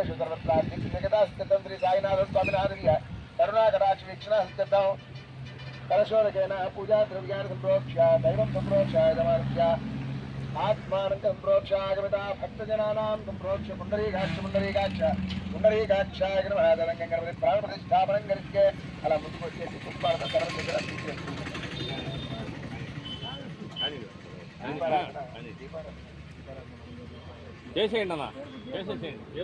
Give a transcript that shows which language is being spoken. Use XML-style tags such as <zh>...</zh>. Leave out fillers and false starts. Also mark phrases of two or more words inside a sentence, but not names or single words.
<sa>सर्वत्र जगदा स्थितं श्री साईनाथ स्वामिनाथर्य करुणाकटाक्ष वीक्षण स्थितं कलशोदकेन पूजा द्रव्याणि संप्रोक्ष्य दैवं संप्रोक्ष्य नमस्या आत्मानं संप्रोक्ष्य आगमिता भक्तजनानां संप्रोक्ष्य पुण्डरीकाक्षाय नमः तदंगं गणपति प्राण प्रतिष्ठापनं करिष्ये अला मुझको</sa> <te>వచ్చేసి పుష్పాలతో కరణ దగ్గర చేసేయండి అన్న చేసేసేయండి</te>